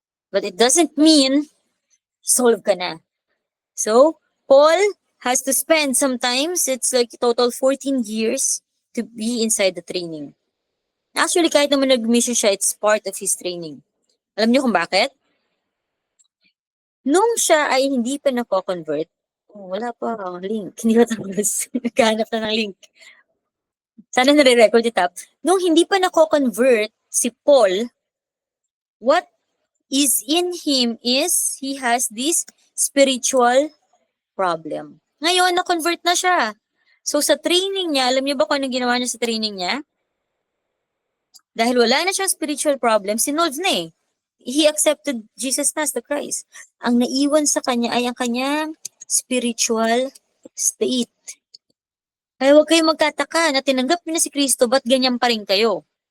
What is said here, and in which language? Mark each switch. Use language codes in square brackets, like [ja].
[en] But it doesn't mean solve ka na. So, Paul has to spend sometimes, it's like total 14 years to be inside the training. Actually, kahit naman nag-mission siya, it's part of his training. [tl] Alam niyo kung bakit? Nung siya ay hindi pa nako-convert, wala pa ang link. Hindi ko tapos. Nagkahanap na ng link. Sana nare-record it up. [en] Nung hindi pa nako-convert si Paul, what is in him is he has this spiritual problem. [tl] Ngayon, na-convert na siya. So sa training niya, alam niyo ba kung ano ginawa niya sa training niya? Dahil wala na siyang spiritual problem, sinolve na eh. [en] He accepted Jesus as the Christ. [tl] Ang naiwan sa kanya ay ang kanyang spiritual state. Kaya huwag kayong magtataka na tinanggap niyo na si Kristo, ba't ganyan pa rin kayo?